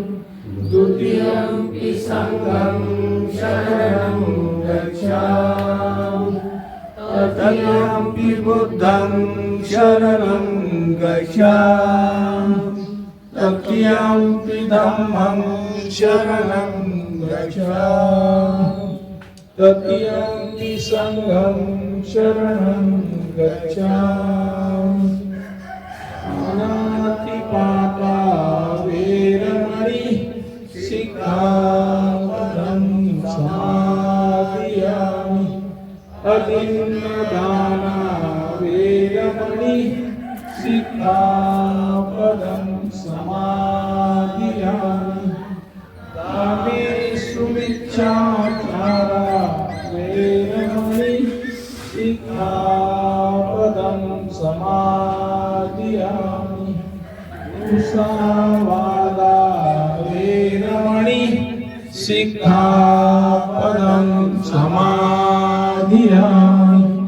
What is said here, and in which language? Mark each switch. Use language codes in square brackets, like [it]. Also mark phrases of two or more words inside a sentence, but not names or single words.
[pi] द्वितीयंपि संघं शरणं गच्छामि तृतीयंपि बुद्धं शरणं गच्छामि तृतीयंपि धम्मं शरणं गच्छामि तृतीयंपि संघं शरणं गच्छामि अनातिपाता वेरमणि सिक्खापदं समादयामि अतिन्नदाना वेरमणि सिक्खापदं समादयामि कामेषु मिच्छाचारा वेरमणि सिक्खापदं समादयामि मुसावादा वेरमणि सिक्खापदं समादयामि